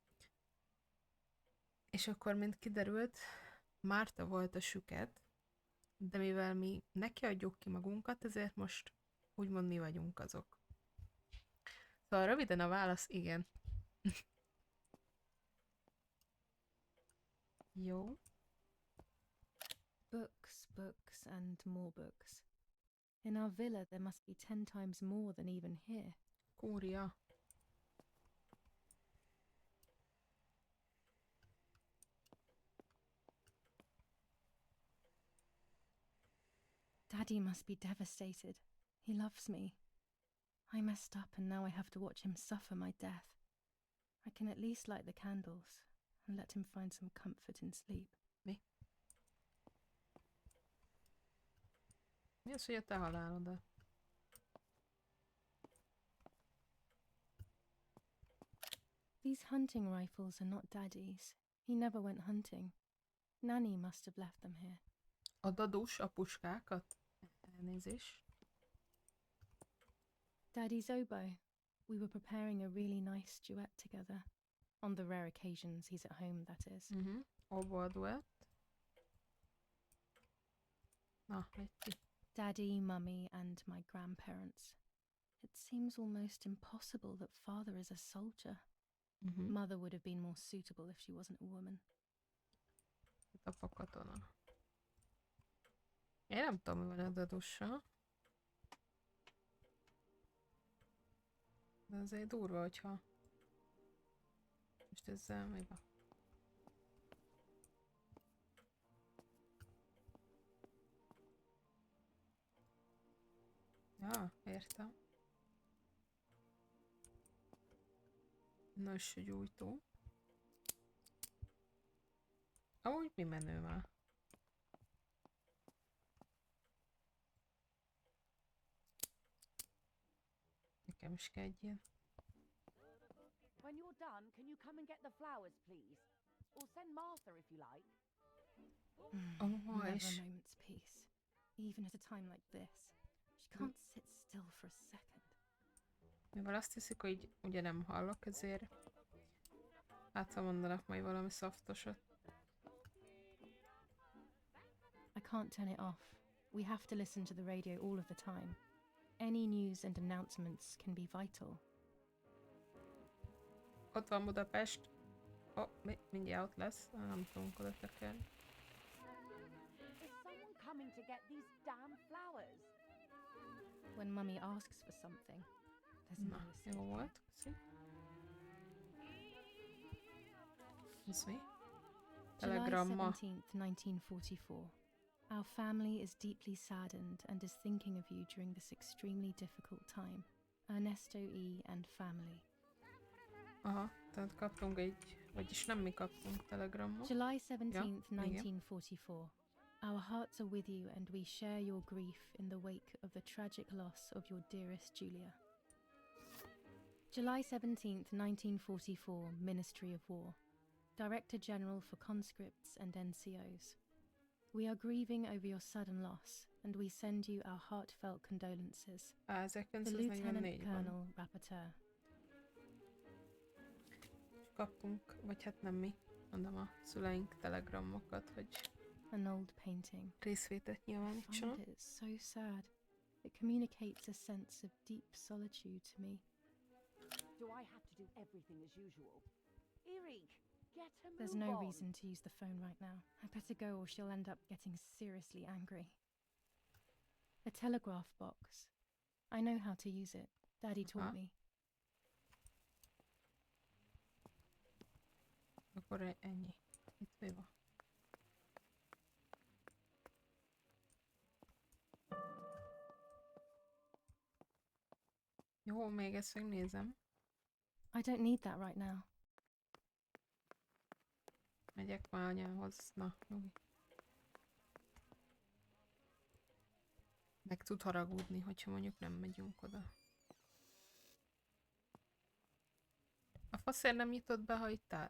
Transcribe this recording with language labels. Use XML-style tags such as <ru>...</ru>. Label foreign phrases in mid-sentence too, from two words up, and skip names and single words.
<hu>És akkor, mint kiderült, Márta volt a süket, de mivel mi neki adjuk ki magunkat, ezért most úgymond mi vagyunk azok. Szóval röviden a válasz igen. Jó.</hu> <en>Books, books, and more books. In our villa there must be 10 times more than even here.</en> <hu>Kúria.</hu> <en>Daddy must be devastated. He loves me. I messed up and now I have to watch him suffer my death. I can at least light the candles and let him find some comfort in sleep.</en> <hu>Mi? Mi az, hogy a te halálodat?</hu> <en>These hunting rifles are not Daddy's. He never went hunting. Nanny must have left them here.</en> <hu>A dadus, a puskákat? Elnézést.</hu> <en>Daddy's oboe. We were preparing a really nice duet together. On the rare occasions he's at home, that is.</en> <hu>Obo a duett. Na, egy ki.</hu> <en>Daddy, Mummy, and my grandparents. It seems almost impossible that Father is a soldier. Mother would have been more suitable if she wasn't a woman.</en> <hu>Apa katona. Én nem tudom, mi van a dadussal. De azért durva, hogyha... Most ezzel mi van? Ja, értem. Nos, gyújtó. Amúgy mi menő már? Nekem is kell egy ilyen.</hu> <en>When you're done, can you come and get the flowers, please? Or send Martha if you like. Never a</en> <hu>és...</hu> <en>moment's peace. Even at a time like this. She can't sit still for a second.</en> <hu>Mivel azt hiszik, hogy ugye nem hallok, ezért hát ha mondanak majd valami szaftosat.</hu> <en>I can't turn it off. We have to listen to the radio all of the time. Any news and announcements can be vital.</en> <hu>Ott van Budapest. Mindjárt ott lesz. Nem tudunk oda tekerni.</hu> <en>Is someone coming to get these damn flowers? When Mummy asks for something, there's no</en> <hu>Na,</hu> <en>escape.</en> <hu>jó volt. Köszi. Ez mi?</hu> <en>July</en> <hu>Telegramma.</hu> <en>17th, 1944. Our family is deeply saddened and is thinking of you during this extremely difficult time. Ernesto E. and family.</en> <hu>Aha, tehát kaptunk egy... Vagyis nem mi kaptunk telegramot.</hu> <en>July 17th,</en> <hu>Yeah, igen.</hu> <en>1944. Our hearts are with you and we share your grief in the wake of the tragic loss of your dearest Julia. July 17th, 1944, Ministry of War. Director General for Conscripts and NCOs. We are grieving over your sudden loss and we send you our heartfelt condolences. The Lieutenant</en> <hu>1944-ban</hu> <en>Colonel, Rapporteur.</en> <hu>kaptunk, vagy hát nem mi, mondom a szüleink telegramokat, hogy</hu> <en>An old painting.</en> <hu>részvételt</hu> <en>I</en> <hu>nyilvánítsanak.</hu> <en>find it so sad. It communicates a sense of deep solitude to me. Do I have to do everything as usual? Erik, Get a There's move no on. reason to use the phone right now. I better go or she'll end up getting seriously angry. The telegraph box. I know how to use it. Daddy taught me.</en> <hu>Akkor ennyi. Itt mi van? Jó, még ezt megnézem.</hu> <en>I don't need that right now.</en> <hu>Megyek már anyához. Na, nyugi. Meg tud haragudni, hogyha mondjuk nem megyünk oda. A faszért nem nyitott be, ha itt áll.</hu>